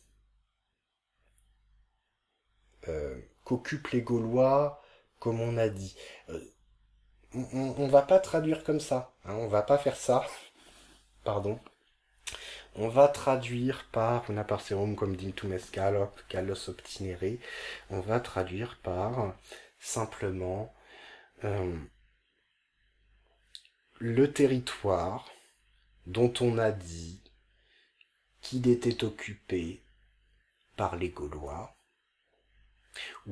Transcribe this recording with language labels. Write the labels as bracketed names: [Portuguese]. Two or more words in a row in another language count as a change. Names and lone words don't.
[French] Qu'occupent les Gaulois, comme on a dit. On va pas traduire comme ça, hein, on va pas faire ça, pardon. On va traduire par [Latin] una parserum comme dictum est gallos obtinere. [French] On va traduire par simplement le territoire dont on a dit qu'il était occupé par les Gaulois, ou